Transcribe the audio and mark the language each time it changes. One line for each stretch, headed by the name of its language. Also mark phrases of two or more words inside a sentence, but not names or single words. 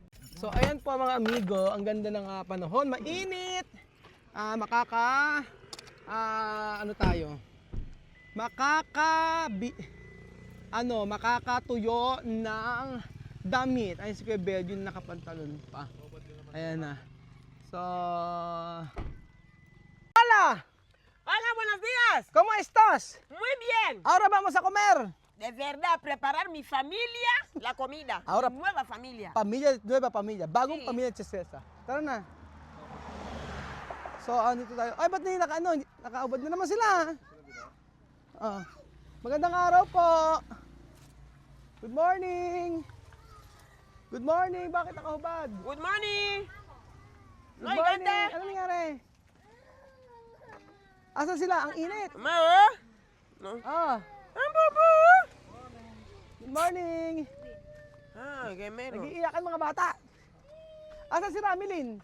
Filipino: So ayan po mga amigo, ang ganda ng panahon, mainit. Ano tayo? Makakatuyo ng damit. Ayun si Kuya Beljon nakapantalon pa. Ayan na. So Hola!
Spanish: Hola, buenos días. ¿Cómo estás? Muy bien. Ahora vamos a comer. De verdad, preparar mi familia la comida. Ahora- Mi nueva familia.
Filipino: Nueva pamilya. Bagong
Spanish: Sí.
Filipino: pamilya Chesesa. Tara na. So, dito tayo. Ay, ba't nakaubad na naman sila? Magandang araw po.
English: Good morning. Good morning.
Filipino: Bakit nakahubad?
English: Good morning. Good
Filipino: Ay,
English: morning.
Filipino: ganda. Ano nangyari? Asan sila? Ang init.
Cebuano: Mao. No.
English: Good morning. Gemero.
Filipino: Nag-iiyakan mga bata. Asan si Ramilin?